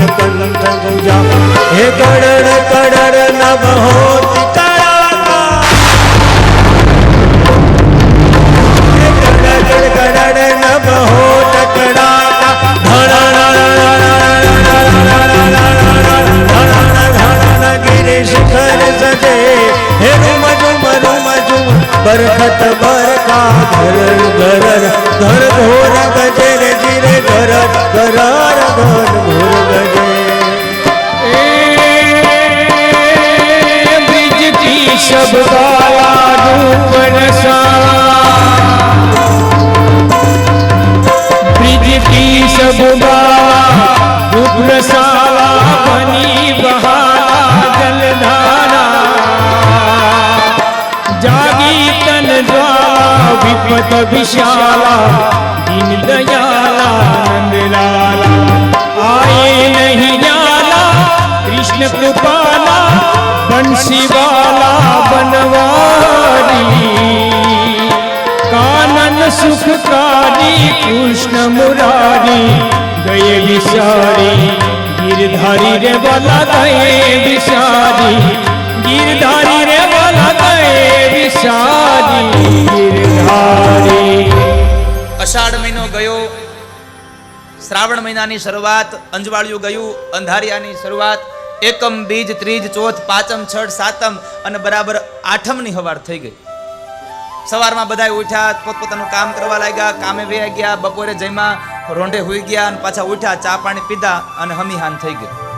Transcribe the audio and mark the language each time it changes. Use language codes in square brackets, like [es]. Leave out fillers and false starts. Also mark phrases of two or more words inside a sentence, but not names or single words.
[raj] कंठ गुजा हे कड़ड़ कड़ड़ नभ होती कड़ाका हे कड़ड़ कड़ड़ नभ होत कड़ाका गिरि शिखर सजे हे रुम झुम बरखत बरका घर घर घर घोर गजे रे जिरे घर घर घर घोर गजे ब्रिज की सब गाया रूप ब्रिज की सब गाया रूप रसाला बनी बहाला जलधारा जागी तन ज्वाला विपत विशाला दीन दयाला नंद लाला आए नहीं जाला कृष्ण कृपाला बंसी वाला बनवारी कानन सुखकारी कृष्ण मुरारी गए विसारी गिरधारी रे वाला गए विसारी गिरधारी रे वाला गए विसारी गिरधारी। [gu] અષાઢ મહિનો ગયો, શ્રાવણ મહિનાની શરૂઆત, અંજવાળિયું ગયું, અંધારિયાની શરૂઆત, એકમ બીજ ત્રીજ ચોથ પાંચમ છઠ સાતમ અને બરાબર આઠમની હવાર થઈ ગઈ. સવારમાં બધા ઉઠ્યા, પોતપોતાનું કામ કરવા લાગ્યા, કામે વયા ગયા, બપોરે જમ્યા, રોંઢે હુઈ ગયા અને પાછા ઉઠ્યા, ચા પાણી પીધા અને હમીહાન થઈ ગઈ.